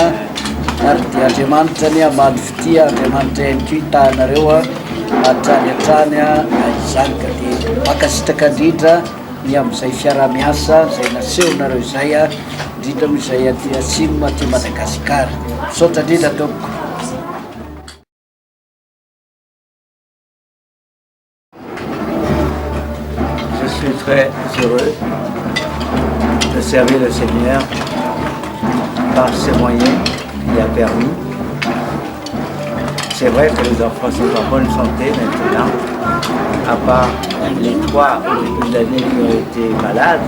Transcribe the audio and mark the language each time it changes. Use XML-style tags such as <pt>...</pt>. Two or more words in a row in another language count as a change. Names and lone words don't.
<mg>Ary dia Andriamanitra ny amaly fitia, Andriamanitra ihany koa itahanareo hatrany izany ka dia mankasitraka indrindra ny amin'izay fiara-miasa izay nasehonareo izay indrindra moa izay aty Sima aty Madagasikara. Misaotra indrindra tompoko.</mg> <fr>Je suis très heureux de servir le Seigneur par ces moyens qu'il a permis. C'est vrai que les enfants sont en bonne santé maintenant, à part les 3 au début de l'année qui ont été malades.</fr>